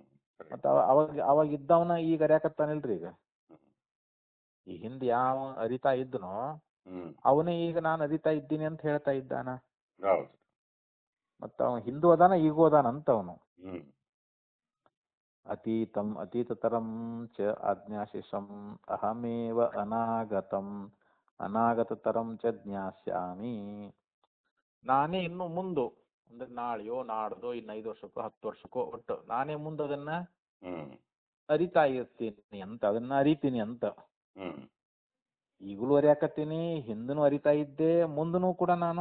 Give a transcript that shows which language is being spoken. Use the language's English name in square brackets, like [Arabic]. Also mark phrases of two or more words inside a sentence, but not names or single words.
[Kannada] ಮತ್ತ ಅವಾಗ ಇದ್ದವನ ಈಗ ಅರ್ಯಾಕತ್ತಾನಿಲ್ರಿ ಈಗ. ಹ್ಮ್ ಈ ಹಿಂದೆ ಯಾವ ಅರಿತಾ ಇದ್ದನೋ ಹ್ಮ್ ಅವನೇ ಈಗ ನಾನು ಅರಿತಾ ಇದ್ದೀನಿ ಅಂತ ಹೇಳ್ತಾ ಇದ್ದಾನ. ಹೌದು. ಮತ್ತ ಅವನು ಹಿಂದೂ ಅದಾನ ಈಗೂ ಅದಾನ ಅಂತ ಅವನು. ಹ್ಮ್ [Sanskrit] ಅತೀತಂ ಅತೀತತರಂ ಚ ಆಜ್ಞಾಶಿಷಂ ಅಹಮೇವ ಅನಾಗತಂ ಅನಾಗತತರಂ ಚ ಜ್ಞಾಸ್ಯಾಮಿ. [Kannada] ನಾನೇ ಇನ್ನು ಮುಂದು ಅಂದ್ರೆ ನಾಳೆಯೋ ನಾಡ್ದೋ ಇನ್ನು 5 ವರ್ಷಕ್ಕೋ 10 ವರ್ಷಕ್ಕೋ ಒಟ್ಟು ನಾನೇ ಮುಂದೆ ಅದನ್ನ ಹ್ಮ್ ಅರಿತಾ ಇರ್ತೀನಿ ಅಂತ, ಅದನ್ನ ಅರಿತೀನಿ ಅಂತ. ಹ್ಮ್ ಈಗಲೂ ಅರಿಯಾಕತ್ತೀನಿ, ಹಿಂದನೂ ಅರಿತಾ ಇದ್ದೆ, ಮುಂದನೂ ಕೂಡ ನಾನು